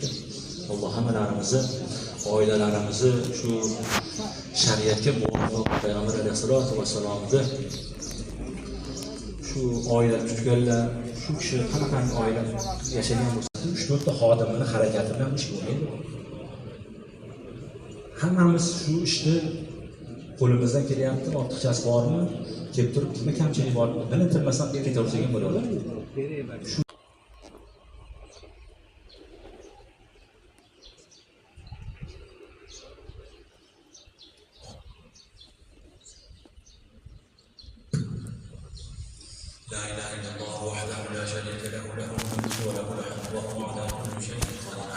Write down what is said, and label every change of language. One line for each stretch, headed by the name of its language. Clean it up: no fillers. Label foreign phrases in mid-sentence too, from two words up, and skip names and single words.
Uzbek: Alloh hammalarimizni, oilalarimizni shu shariatga muvofiq Payg'ambar alayhisolatu vassalomni shu oila tutganlar, shu kishi qanaqangi oila yashagan bo'lsa, 3-4 ta xodimini harakati bilan ish bo'lmaydi. Hammamiz shu ishni qo'limizdan kelyapti, ortiqchasi bormi? Kelib turib, nima kamchilik bor? Bilintirmasdan ketaversak ham bo'laveradi.
Arabic: لا إله إلا الله وحده لا شريك له له الملك وله الحمد وهو على كل شيء قدير.